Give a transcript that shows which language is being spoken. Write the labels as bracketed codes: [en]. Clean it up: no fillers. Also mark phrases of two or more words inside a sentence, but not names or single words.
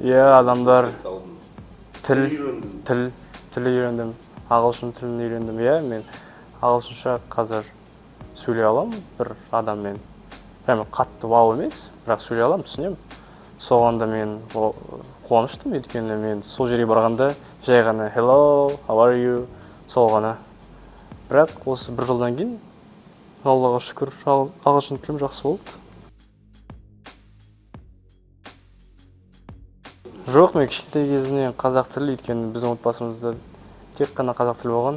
[kk] Адамдар, тіл үйрендім, ағылшын тілін үйрендім. Мен ағылшынша қазір сөйлей алам бір адаммен. Қатты вау емес, бірақ сөйлей алам, түсінем. Соғанда мен қуаныштым, өйткені мен сол жерге барғанда жай ғана [en] hello, how are you, [kk] сол ғана. Бірақ осы 1 жылдан кейін, Аллаға шүкір, ағылшын тілім жақсы болды. Жоқ, мен кішкентай кезімнен қазақ тілі, өйткені біздің отбасымызда тек қана қазақ тілі болған.